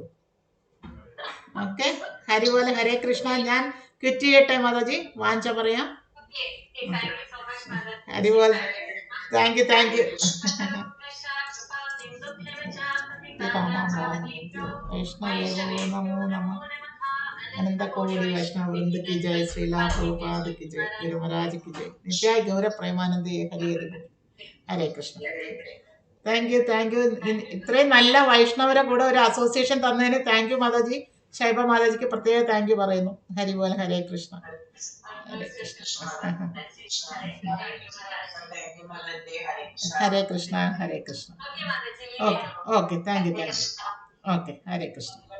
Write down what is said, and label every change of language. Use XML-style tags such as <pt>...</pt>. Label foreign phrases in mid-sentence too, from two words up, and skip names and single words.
<ml>ഓക്കെ, ഹരിപോലെ. ഹരേ കൃഷ്ണ. ഞാൻ ക്വിറ്റ് ചെയ്യട്ടെ മാതാജി, വാഞ്ച പറയാം.</ml> <en>ഹരിപോലെ. thank you, thank you.</en> <sa>വൈഷ്ണവ നമോ നമ.</sa> <hi>अनंत कोटि वैष्णव वृंद की जय, श्रीला प्रभुपाद की जय, गुरु महाराज की जय, नित्याय गौर प्रेमानंदे हरि हरि. हरे कृष्ण.</hi> <en>thank you, thank you.</en> <ml>ഇത്രയും നല്ല വൈഷ്ണവരെ കൂടെ ഒരു അസോസിയേഷൻ തന്നതിന്</ml> <en>thank you</en> <ml>മാതാജി. ശൈബ മാതാജിക്ക് പ്രത്യേക</ml> <en>thank you</en> <ml>പറയുന്നു. ഹരിബോൽ. ഹരേ കൃഷ്ണ. ഹരേ കൃഷ്ണ. ഹരേ കൃഷ്ണ. ഹരേ കൃഷ്ണ.</ml> <en>okay okay, thank you, thank you. okay, ഹരേ കൃഷ്ണ.</en>